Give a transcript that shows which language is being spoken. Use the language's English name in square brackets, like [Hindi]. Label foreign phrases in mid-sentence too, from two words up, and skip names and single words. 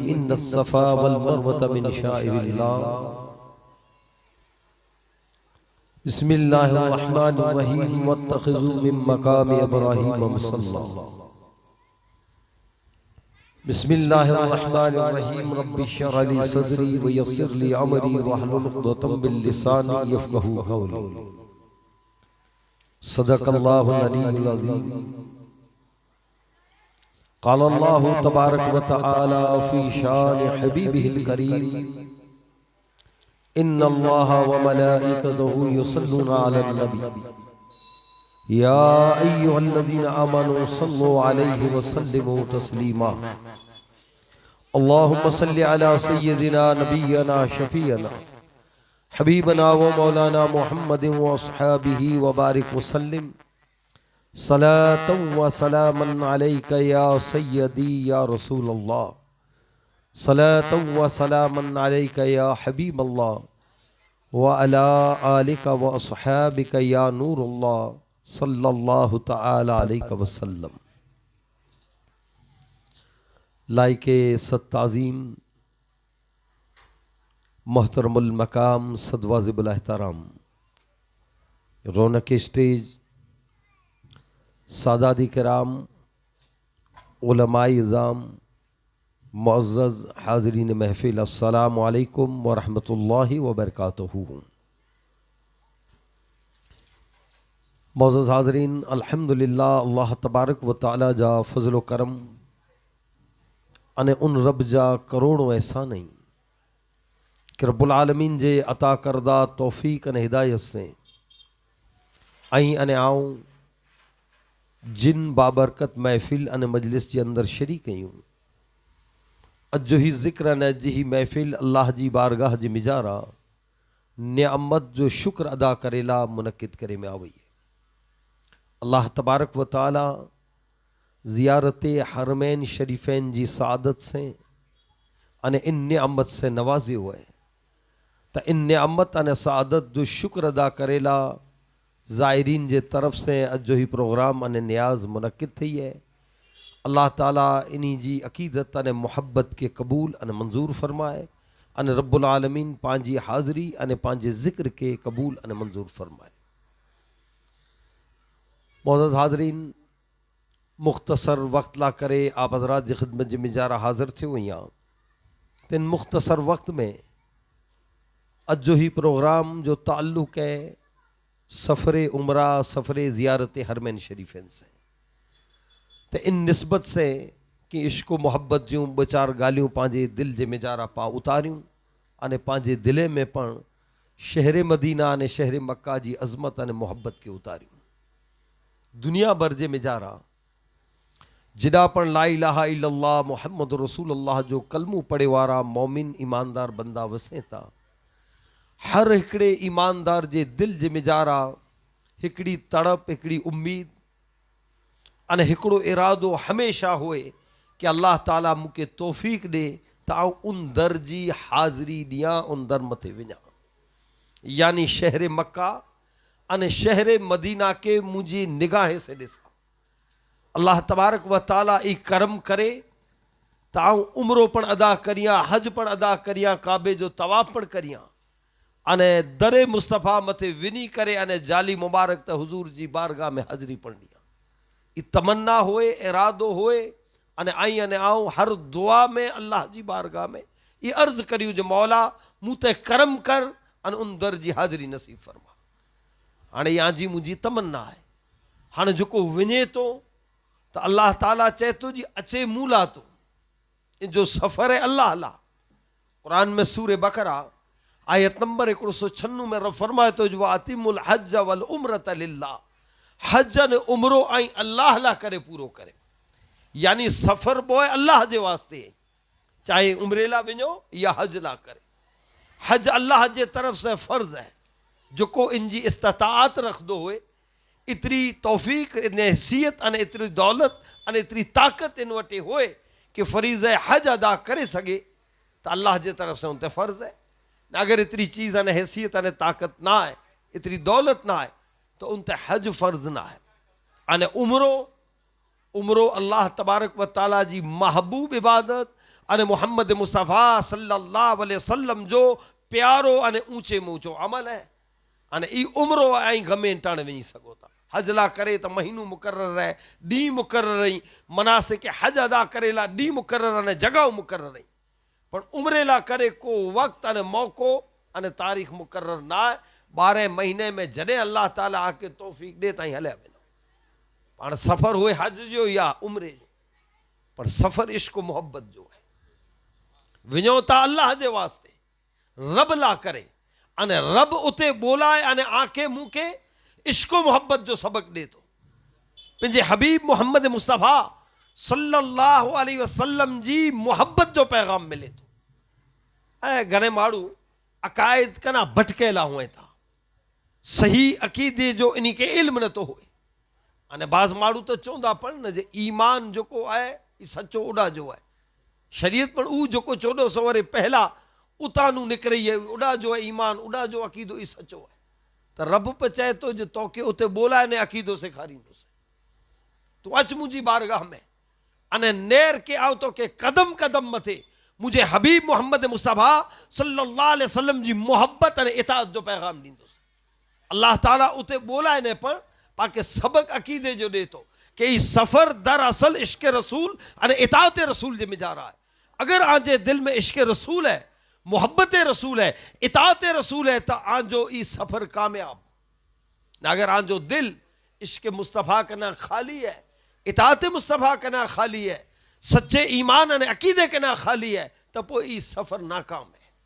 [Arabic] إن الصفا والمروة من شعائر الله. بسم الله الرحمن الرحيم. واتخذوا من مقام إبراهيم مصلى. بسم الله الرحمن الرحيم. رب اشرح لي صدري ويسر لي أمري واحلل عقدة من لساني يفقهوا قولي. صدق الله العلي العزيز. قال الله تبارك وتعالى في شأن حبيبه الكريم. إن الله وملائكته يصلون على النبي يا أيها الذين آمنوا صلوا عليه وسلموا تسليما. اللهم صل على سيدنا نبينا شفيعنا حبيبنا ومولانا محمد وأصحابه وبارك وسلم صلاة وسلاما عليك يا سيدي يا رسول الله. صلاة وسلاما عليك يا حبيب الله وعلى آلك وأصحابك يا نور الله صلى الله تعالى عليه وسلم. [Urdu] لائق صد تعظیم محترم المقام صد واجب الاحترام رونق اسٹیج سادات کرام علمائے عظام معزز حاضرین محفل [Arabic] السلام عليكم ورحمة الله وبركاته. [Kachhi] मुअज़्ज़ज़ हाज़रीन, अल्हम्दुलिल्लाह [Arabic] الله تبارك وتعالى [Kachhi] जा फ़ज़ल व करम अने उन रब जा करोड़ों एहसान नहीं कि [Arabic] رب العالمين [Kachhi] जे अता करदा तौफ़ीक़ अने हिदायत से आई अने आऊं जिन बाबरकत महफ़िल अने मजलिस जे अंदर शरीक कयूं अजो ही ज़िक्र अने अज ही महफ़िल अल्लाह जी बारगाह जी मिजारा नियामत जो शुक्र अदा करेला मुनक़िद करे में आवई है। [Arabic] الله تبارك وتعالى [Kachhi] ज़ियारत हरमैन शरीफ़ैन जी सादत से अने इन नियामत से नवाजे हुए तो इन नियामत अने सादत जो शुक्र अदा करेला ज़ायरीन जे तरफ से अजो ही प्रोग्राम अने न्याज मुनक़िद थी है। अल्लाह ताला इन्ही जी अकीदत अने मुहब्बत के कबूल अने मंजूर फरमाए अने [Arabic] رب العالمين [Kachhi] पांजी हाज़री अने पांजे ज़िक्र के कबूल अने मंजूर फरमाए। मुअज़्ज़ज़ हाज़रीन, मुख्तसर वक्त ला करे आप हज़रात जी खिदमत जी मिजारा हाज़िर थे हुआ तिन मुख्तसर वक्त में अजो ही प्रोग्राम जो ताल्लुक़ है सफ़र उमरा सफ़र ज़ियारत हरमैन शरीफ़ैन से तो इन निस्बत से कि इश्क मोहब्बत जूं ब चार गालियों पांजे दिल जे मिजारा पा उतारियों अने पांजे दिले में पण शहर मदीना अने शहर मक्का जी अज़मत अने मोहब्बत के उतारियों। दुनिया भर जे मिजारा जिदा पण [Arabic] لا إله إلا الله محمد رسول الله [Kachhi] जो कलमू पढ़े वारा मोमिन ईमानदार बंदा वसे था। हर हिकड़े ईमानदार जे दिल जे मिजारा हिकड़ी तड़प हिकड़ी उम्मीद अने हिकड़ो इरादो हमेशा होए कि अल्लाह ताला मुके तौफीक दे ताऊ उन दर जी हाज़री दिया उन दर मथे विञा यानी शहर मक्का अने शहर मदीना के मुझे निगाह से दिसा। [Arabic] الله تبارك وتعالى [Kachhi] ई करम करे ताऊ उम्रो पण अदा करिया हज पण अदा करिया काबे जो तवाफ पण करिया अने दरे मुस्तफ़ा मथे विनी करे अने जाली मुबारक त हुजूर जी बारगाह में हाज़री पण दिया। ई तमन्ना होए इरादो होए अने आई अने आऊं हर दुआ में अल्लाह जी बारगाह में ये अर्ज करियो जो मौला मूं ते करम कर अने उन दर जी हाज़री नसीब फरमा। हाणे या जी मुंहिंजी तमन्ना है हाणे जेको वञे तो तो अल्लाह ताला चए तो जी अचे मूं ला तो जो सफ़र है अल्लाह ला। कुरान में सूरे बकरा आयत नंबर 196 में रब फरमाए तो जो [Arabic] أتموا الحج والعمرة لله [Kachhi] हज ने उम्रो आई अल्लाह ला करे पूरो करे यानी सफ़र बोए अल्लाह जे वास्ते चाहे उम्रे ला वञो या हज ला करे हज अल्लाह जे तरफ से फ़र्ज़ है, जो को इन जी इस्तात रखदो हुए, इतरी तौफ़ीक़ इन हैसियत अने इतरी दौलत अने इतरी ताक़त इन वटे होए कि फ़रीज़ हज अदा करे सके, तो अल्लाह जे तरफ से उन ते फ़र्ज़ है। अगर इतरी चीज़ अने हैसियत अने ताक़त ना है, इतरी दौलत ना है, तो उन ते हज फ़र्ज़ ना है। अने उम्रो [Arabic] الله تبارك وتعالى [Kachhi] जी महबूब इबादत अने मोहम्मद मुस्तफ़ा [Arabic] صلى الله عليه وسلم [Kachhi] जो प्यारो अने ऊंचे में ऊंचो अमल है। अने ई उम्रो ऐं गमे टाणे वञी सघो था। हज ला करे तो महीनों मुकर्रर है, डी मुकर्रर रही, मनासिक हज अदा करे ला डी मुकर्रर अने जगह मुकर्रर रही, पर उम्रे ला करे को वक्त अने मौको अने तारीख़ मुकर्रर ना है। 12 महीने में जॾहिं अल्लाह ताला आके तौफ़ीक़ दे ताईं हलिया वञो। पाण सफ़र हुए हज जो या उम्रे जो, पर सफ़र इश्क मोहब्बत जो है। वञो था अल्लाह जे वास्ते, रब ला करे, अने रब उते बोलाए अने आके मूंखे इश्क मोहब्बत जो सबक दे तो। पंहिंजे हबीब मोहम्मद मुस्तफ़ा [Arabic] صلى الله عليه وسلم [Kachhi] जी मोहब्बत जो पैगाम मिले तो। ऐं घणे माण्हू अक़ाइद कना भटकेला हुए था, सही अक़ीदे जो इन खे इल्म नथो हुए। अने बाज़ माण्हू तो चवंदा पण न जे ईमान जेको आहे ई सचो उॾा जो आहे, शरीयत पण ऊ जेको 1400 वरे पहला उतानू निकिरी है उड़ा जो है ईमान, उड़ा जो अकीदो ई सचो है। तो रब पे चए तो जो तोखे उते बोलाए ने अकीदो सेखारींदुसि, तू अच मुंहिंजी बारगाह में अने नेर के आओ तो के कदम कदम मथे मुझे हबीब मोहम्मद मुस्तफ़ा [Arabic] صلى الله عليه وسلم [Kachhi] जी मोहब्बत अने इताअत जो पैगाम ॾींदुसि। अल्लाह ताला उते बोलाए ने पण पाके सबक अकीदे जो दे तो कि ई सफ़र दरअसल इश्क रसूल अने इताअत रसूल जे मिजारा है। अगर आंजे दिल में इश्क रसूल है, मोहब्बत रसूल है, इताअत रसूल है, तो आंजो ई सफ़र कामयाब। अगर आंजो दिल इश्क मुस्तफ़ा कना खाली है, इताअत मुस्तफ़ा कना खाली है, सच्चे ईमान अने अकीदे कना खाली है, तो पोइ ई सफ़र नाकाम है।